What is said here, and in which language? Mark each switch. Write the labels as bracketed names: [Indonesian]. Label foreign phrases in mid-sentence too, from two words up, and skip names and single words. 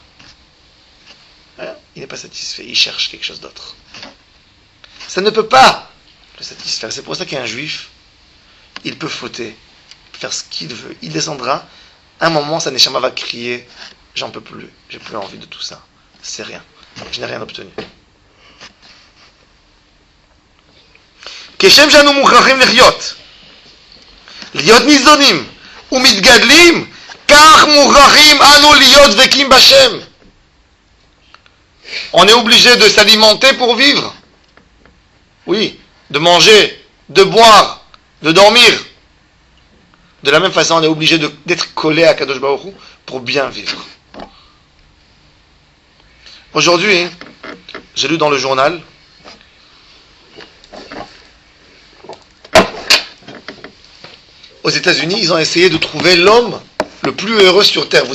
[French] Il n'est pas satisfait, il cherche quelque chose d'autre. Ça ne peut pas le satisfaire. C'est pour ça qu'un juif, il peut fauter, faire ce qu'il veut. Il descendra, un moment, sa neshama va crier, j'en peux plus, j'ai plus envie de tout ça. C'est rien, je n'ai rien obtenu. [Hebrew] כשם שאנו מוכרחים לחיות, להיות ניזונים ומתגדלים, כך מוכרחים אנו להיות דבקים בשם. [French] On est obligé de s'alimenter pour vivre. Oui, de manger, de boire, de dormir. De la même façon, on est obligé d'être collé à Kadosh Baruch Hu pour bien vivre. Aujourd'hui, j'ai lu dans le journal aux États-Unis, ils ont essayé de trouver l'homme le plus heureux sur Terre.